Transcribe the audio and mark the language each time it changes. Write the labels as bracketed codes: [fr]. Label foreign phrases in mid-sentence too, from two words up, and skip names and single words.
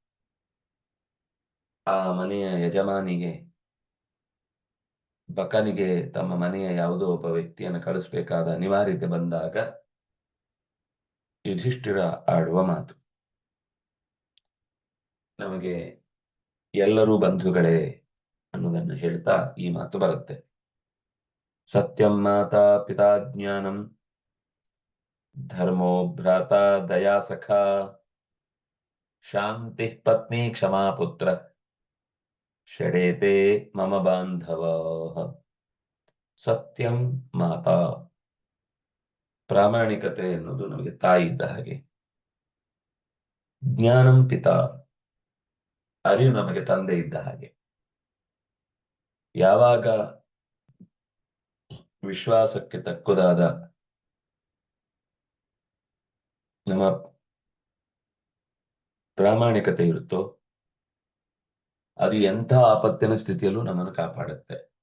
[kn] ಆ ಮನೆಯ ಯಜಮಾನಿಗೆ, ಬಕನಿಗೆ ತಮ್ಮ ಮನೆಯ ಯಾವುದೋ ಒಬ್ಬ ವ್ಯಕ್ತಿಯನ್ನು ಕಳಿಸ್ಬೇಕಾದ ಅನಿವಾರ್ಯತೆ ಬಂದಾಗ ಯುಧಿಷ್ಠಿರ ಆಡುವ ಮಾತು. ನಮಗೆ ಎಲ್ಲರೂ ಬಂಧುಗಳೇ ಅನ್ನೋದನ್ನು ಹೇಳ್ತಾ ಈ ಮಾತು ಬರುತ್ತೆ. [sa] ಸತ್ಯಂ ಮಾತಾ ಪಿತಾ ಜ್ಞಾನಂ ಧರ್ಮೋ ಭ್ರಾತ ದಯಾ ಸಖಾ ಶಾಂತಿ ಪತ್ನಿ ಕ್ಷಮಾ ಪುತ್ರ ಷಡೇತೆ ಮಮ ಬಾಂಧವ. ಸತ್ಯಂ ಮಾತಾ, [kn] ಪ್ರಾಮಾಣಿಕತೆ ಎನ್ನುವುದು ನಮಗೆ ತಾಯಿ ಇದ್ದ ಹಾಗೆ. [sa] ಜ್ಞಾನಂ ಪಿತಾ, [kn] ಅರಿವು ನಮಗೆ ತಂದೆ ಇದ್ದ ಹಾಗೆ. ಯಾವಾಗ ವಿಶ್ವಾಸಕ್ಕೆ ತಕ್ಕುದಾದ ನಮ್ಮ ಪ್ರಾಮಾಣಿಕತೆ ಇರುತ್ತೋ ಅದು ಎಂಥ ಆಪತ್ತಿನ ಸ್ಥಿತಿಯಲ್ಲೂ ನಮ್ಮನ್ನು ಕಾಪಾಡುತ್ತೆ.